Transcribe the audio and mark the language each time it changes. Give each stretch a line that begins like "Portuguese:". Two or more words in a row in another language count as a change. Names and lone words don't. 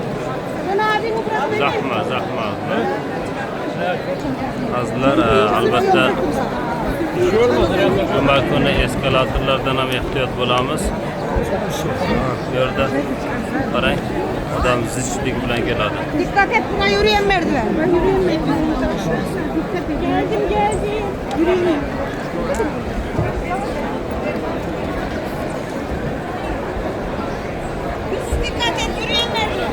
Turkish: Sen abini bırakmayın. Zahma.
Uzbek: Azizlar, albatta juma kuni eskalatorlardan ham ehtiyot bo'lamiz. Bu yerda qarang, odam zichlik bilan keladi.
Turkish: Dikkat et, buna yürüyen merdiven. Ben yürüyen merdiven. Geldim. Yürüyün. Dikkat et, yürüyen merdiven.